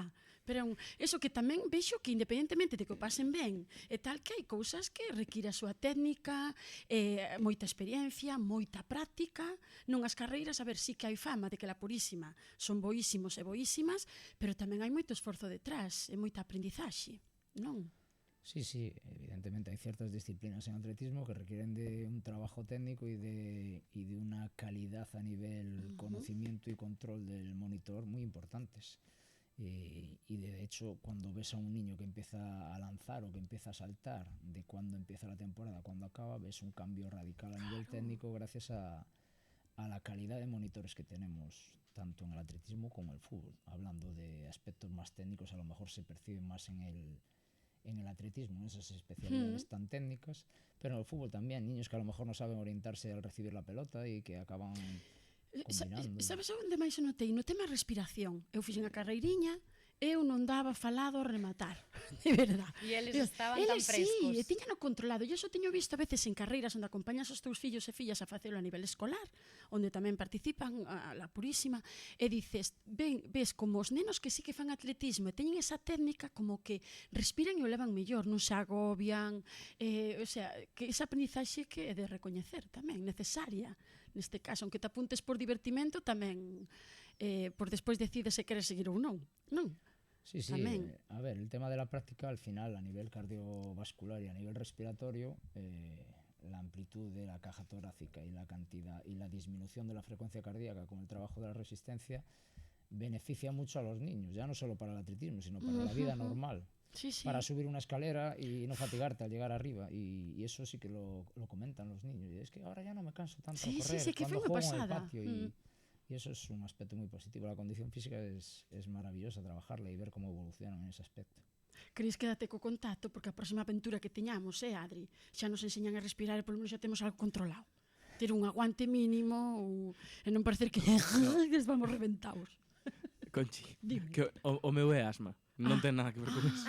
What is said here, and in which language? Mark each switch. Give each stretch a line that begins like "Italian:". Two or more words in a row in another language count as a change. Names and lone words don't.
Galician: Pero eso que tamén vexo que independentemente de que o pasen ben e tal, que hai cousas que require a súa técnica, moita experiencia, moita práctica. Non as carreiras, a ver, sí que hai fama de que la Purísima son boísimos e boísimas, pero tamén hai moito esforzo detrás e moita aprendizaxe, non?
Spanish: Sí, sí, evidentemente hay ciertas disciplinas en atletismo que requieren de un trabajo técnico y de una calidad a nivel conocimiento y control del monitor muy importantes. Y de hecho, cuando ves a un niño que empieza a lanzar o que empieza a saltar, de cuando empieza la temporada a cuando acaba, ves un cambio radical a nivel técnico gracias a la calidad de monitores que tenemos tanto en el atletismo como en el fútbol. Hablando de aspectos más técnicos, a lo mejor se perciben más en el atletismo, en esas especialidades tan técnicas, pero en el fútbol también, niños que a lo mejor no saben orientarse al recibir la pelota y que acaban combinando.
Galician: Sabes onde máis se notei? No tema respiración. Eu fixen a carreiriña, eu non daba falado ao rematar, de verdad. E eles estaban tan frescos. Sí, e tiñano controlado. E iso teño visto a veces en carreiras onde acompañas os teus fillos e fillas a facelo a nivel escolar, onde tamén participan a la Purísima, e dices, ves como os nenos que sí que fan atletismo e teñen esa técnica como que respiran e o levan mellor, non se agobian,
Spanish: o sea,
Galician: que esa aprendizaxe que é de recoñecer tamén, necesaria, neste caso, aunque te apuntes por divertimento, tamén por despois decides se queres seguir ou non, non?
Spanish: Sí, sí, a ver, el tema de la práctica al final a nivel cardiovascular y a nivel respiratorio, la amplitud de la caja torácica y la cantidad y la disminución de la frecuencia cardíaca con el trabajo de la resistencia beneficia mucho a los niños, ya no solo para el atletismo, sino para la vida normal. Sí, sí. Para subir una escalera y no fatigarte al llegar arriba, y eso sí que lo comentan los niños, y es que ahora ya no me canso tanto a correr sí, que cuando fue juego en el pasada. patio y eso es un aspecto muy positivo. La condición física es maravillosa trabajarla y ver cómo evolucionan en ese aspecto.
Galician: Cris, quédate co contacto porque a próxima aventura que teñamos, Adri, xa nos enseñan a respirar e polo menos xa temos algo controlado. Ter un aguante mínimo e non parecer que vamos reventados. Conchi, que o meu é asma, non ten nada que ver con eso.